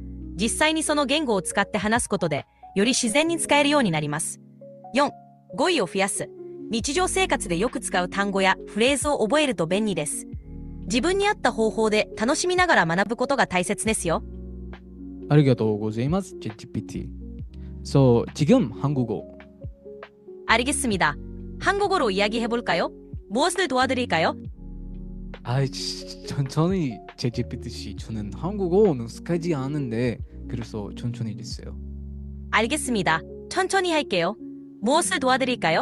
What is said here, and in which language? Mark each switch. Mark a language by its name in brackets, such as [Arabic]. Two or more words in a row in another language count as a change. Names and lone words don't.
[Japanese] 実際にその言語を使って話すことで、より自然に使えるようになります。4、語彙を増やす。日常生活でよく使う単語やフレーズを覚えると便利です。自分に合った方法で楽しみながら学ぶことが大切ですよ。ありがとうございます、ChatGPT. So, [Korean] 지금 한국어. 알겠습니다. 한국어로 이야기해볼까요? 무엇을 도와드릴까요? 천천히 ChatGPT 씨, 저는 한국어는 스카지 않은데 그래서 천천히 됐어요. 알겠습니다. 천천히 할게요. 무엇을 도와드릴까요?